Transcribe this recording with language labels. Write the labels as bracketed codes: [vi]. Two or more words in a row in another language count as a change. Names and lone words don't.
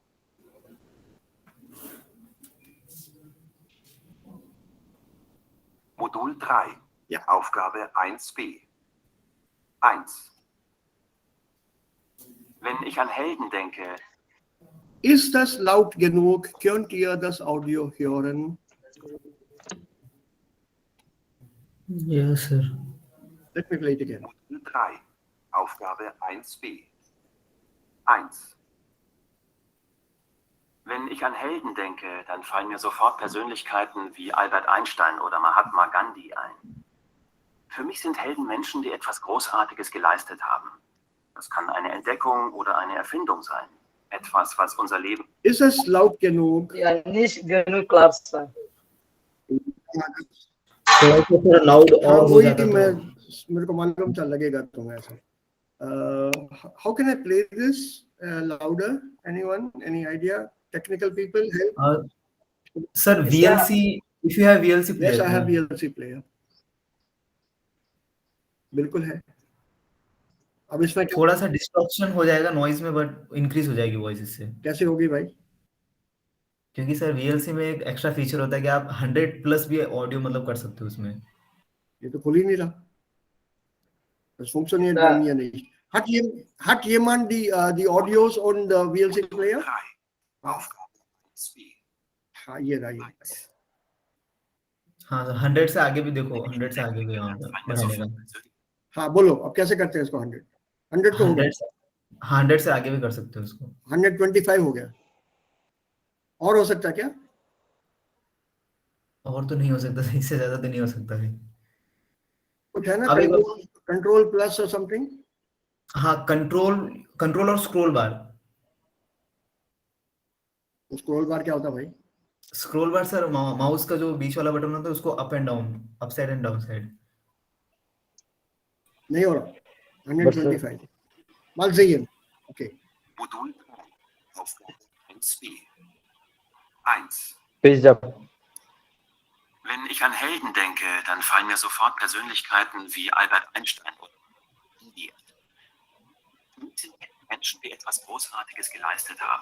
[de] Modul 3. Ja. Aufgabe 1b. 1. Wenn ich an Helden denke, Ist das laut genug? Könnt ihr das Audio hören? [en] Yes, sir. Let me play it again. [de] Modul 3. Aufgabe 1b. 1. Wenn ich an Helden denke, dann fallen mir sofort Persönlichkeiten wie Albert Einstein oder Mahatma Gandhi ein. Für mich sind Helden Menschen, die etwas Großartiges geleistet haben. Das kann eine Entdeckung oder eine Erfindung sein. Etwas, was unser Leben... Ist es laut genug? Ja, nicht genug klar sein. [hi] थोड़ा loud हाँ, और हो वही जाता मेरे को मालूम था लगेगा तुम्हें ऐसा. [en] How can I play this louder? Anyone? Any idea? Technical people help? Sir, VLC, if you have VLC player. Yes, I have VLC player. [hi] बिल्कुल है. अब इसमें थोड़ा सा डिस्ट्रक्शन हो जाएगा नॉइज में, [en] but increase [hi] हो जाएगी वॉइस इससे. कैसे होगी भाई? क्योंकि सर VLC में एक [en] extra feature [hi] होता है कि आप 100 प्लस भी ऑडियो मतलब कर सकते हो उसमें. ये तो खुल ही नहीं रहा. [de] Das funktioniert bei mir nicht. Hat jemand die Audios und VLC Player? 3. Aufgabe 1b. [hi] हाँ, ये रहा ये. हाँ, 100 से आगे भी देखो, 100 से आगे भी यहाँ पे बढ़ाने का. हाँ, बोलो अब कैसे करते हैं इसको? 100 तो हो गया. 100 से आगे भी कर सकते हो उसको. 125 हो गया. और हो सकता है क्या? और तो नहीं हो सकता, इससे ज्यादा तो नहीं हो सकता है. कुछ है ना [en] control plus [hi] और समथिंग? हाँ, कंट्रोल और [en] scroll bar. [hi] तो [en] scroll bar [hi] क्या होता है भाई? [en] scroll bar [hi] सर माउस का जो बीच वाला बटन होता है उसको [en] up and down, up side and down side. [hi] नहीं हो रहा. [en] But sir, 125. [de] Mal sehen. Okay. Modul 3. Aufgabe 1b. 1. [en] page up. [de] Wenn ich an Helden denke, dann fallen mir sofort Persönlichkeiten wie Albert Einstein oder Gandhi. Sind Menschen, die etwas Großartiges geleistet haben.